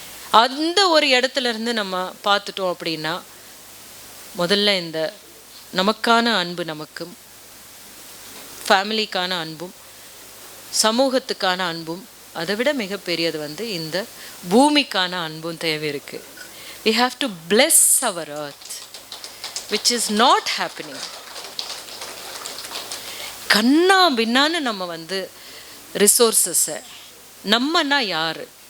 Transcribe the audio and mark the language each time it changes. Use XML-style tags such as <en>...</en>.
<ta>அந்த ஒரு இடத்துல இருந்து நம்ம பார்த்துட்டோம் அப்படின்னா முதல்ல இந்த நமக்கான அன்பு, நமக்கும் ஃபேமிலிக்கான அன்பும் சமூகத்துக்கான அன்பும், அதை விட மிகப்பெரியது வந்து இந்த பூமிக்கான அன்பும் தேவை இருக்குது.</ta> <en>we have to bless our earth, which is not happening.</en> <ta>கண்ணா பின்னான்னு நம்ம வந்து ரிசோர்ஸஸை, நம்மனா யார்?</ta>